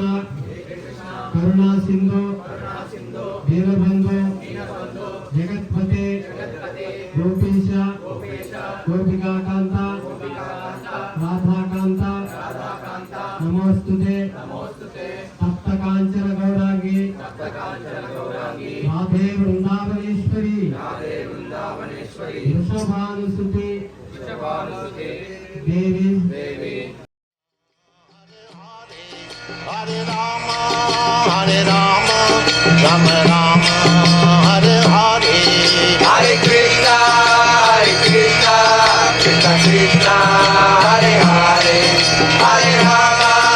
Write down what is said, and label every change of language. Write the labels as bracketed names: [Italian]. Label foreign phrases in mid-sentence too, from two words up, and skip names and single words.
[Sanskrit] కరుణా సింధు దీనబంధు జగత్పతే గోపీశ గోపికాకాంత రాధాకాంత నమోస్తుతే సప్త కాంచన గౌరాంగి రాధే వృందావనేశ్వరి వృషభానుసుతి దేవి. Hare Rama, Hare Rama, Rama Rama, Hare Hare, Hare Krishna, Krishna Krishna, Hare Hare, Hare Rama,